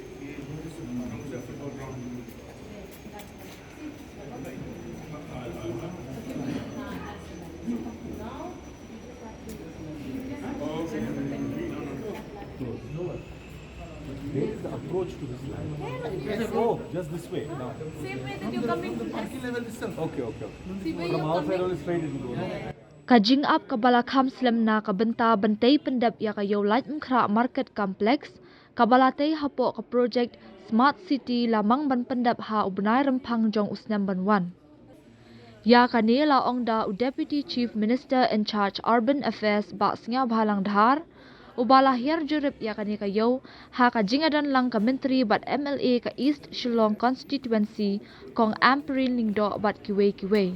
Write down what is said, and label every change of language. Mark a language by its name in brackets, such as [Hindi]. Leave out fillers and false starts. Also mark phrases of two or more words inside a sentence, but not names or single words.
[English] Where is the approach to this line? Oh, just this way. Now. Same way that you're coming to Parking level itself. Okay. see where From you're our side coming. only straight it will go. [Khasi] Kajing up kabala kham slam na kabenta bantai pyndep ya kayo Laitumkhrah Market Complex kabalate hapo ka project Smart City lamang ban pyndep ha ubnai Rymphang jong usnam banwan. Ya kani laong da [English] Deputy Chief Minister in charge Urban Affairs [Khasi] ba Sniawbhalang Dhar ubala hier jurip ya kani kayo ha kajingadan lang ka menteri bat MLA ka East Shillong constituency kong amperin lingdo bat kiwe.